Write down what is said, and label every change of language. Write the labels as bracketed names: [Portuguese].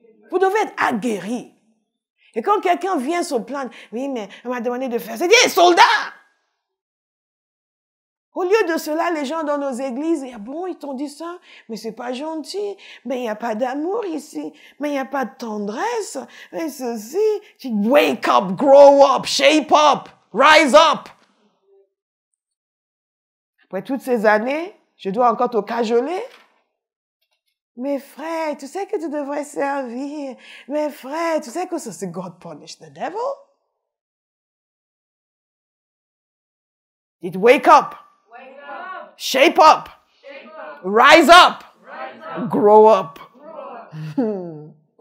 [French] Vous devez être aguerri. Et quand quelqu'un vient se plaindre, oui, mais on m'a demandé de faire, c'est dit, soldat! Au lieu de cela, les gens dans nos églises, ah bon, ils t'ont dit ça, mais c'est pas gentil, mais il n'y a pas d'amour ici, mais il n'y a pas de tendresse, mais ceci. [English] Wake up, grow up, shape up, rise up. [French] Après toutes ces années, je dois encore te cajoler. Mes frères, tu sais que tu devrais servir. Mes frères, tu sais que c'est [English] God punish the devil. [French] Dites [English] wake up. Wake up. Shape up. Shape up. Rise up. Rise up. Grow up. Grow up.